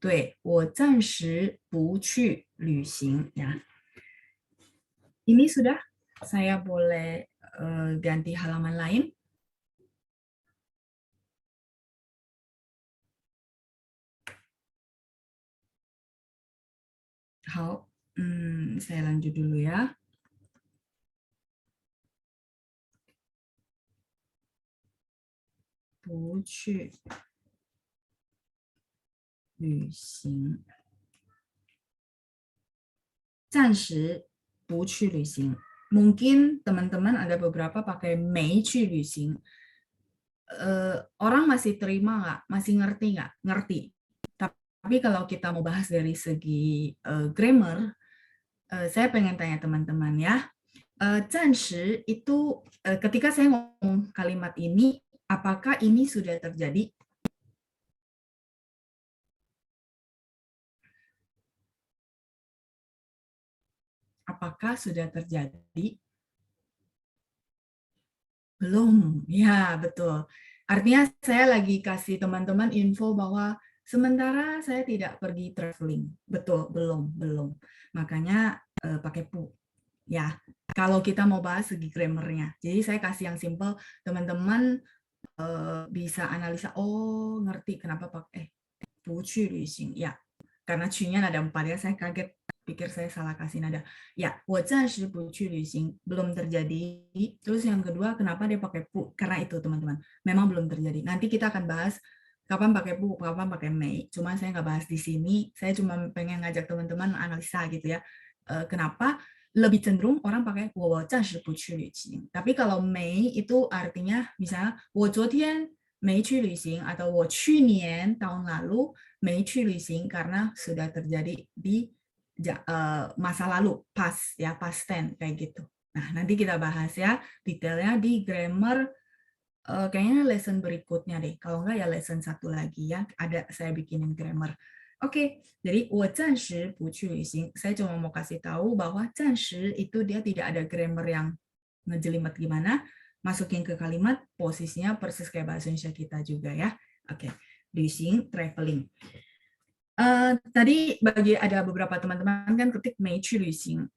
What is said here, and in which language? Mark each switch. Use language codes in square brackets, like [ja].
[zh] 对，我暂时不去旅行 ya. [id] Ini sudah, saya boleh ganti halaman lain. 好，saya lanjut dulu ya. [zh] 不去旅行，暂时不去旅行. [id] Mungkin teman-teman ada beberapa pakai [zh] 没去旅行. [id] Orang masih terima nggak? Masih ngerti nggak? Ngerti. Tapi kalau kita mau bahas dari segi grammar, saya pengen tanya teman-teman ya. 暂时 itu ketika saya ngomong kalimat ini, apakah ini sudah terjadi? Apakah sudah terjadi? Belum, ya betul. Artinya saya lagi kasih teman-teman info bahwa sementara saya tidak pergi traveling. Betul, belum. Makanya pakai pu. Ya, kalau kita mau bahas segi grammarnya. Jadi saya kasih yang simple, teman-teman bisa analisa, oh ngerti kenapa pakai [zh] 不去旅行. [id] Ya, karena 去nya nada 4 ya, saya kaget pikir saya salah kasih nada. [zh] Ya, 我暂时不去旅行 [id] belum terjadi. Terus yang kedua, kenapa dia pakai pu? Karena itu teman-teman, memang belum terjadi. Nanti kita akan bahas kapan pakai pu, kapan pakai mei. Cuma saya nggak bahas di sini. Saya cuma pengen ngajak teman-teman analisa gitu ya. Kenapa lebih cenderung orang pakai [zh] 我暂时不去旅行. [id] Tapi kalau mei itu artinya misalnya [zh] 我昨天没去旅行 [id] atau [zh] 我去年 [id] tahun lalu [zh] 没去旅行 [id] karena sudah terjadi di masa lalu, past ya, past tense kayak gitu. Nah, nanti kita bahas ya detailnya di grammar kayaknya lesson berikutnya deh. Kalau enggak ya lesson satu lagi ya, ada saya bikinin grammar. [zh] Oke, jadi 我暂时不去旅行. [id] Saya cuma mau kasih tahu bahwa 暂时 itu dia tidak ada grammar yang ngejelimet gimana, masukin ke kalimat, posisinya persis kayak bahasa Indonesia kita juga ya. Oke, 旅行 traveling. Tadi bagi ada beberapa teman-teman kan ketik [zh] 没去旅行.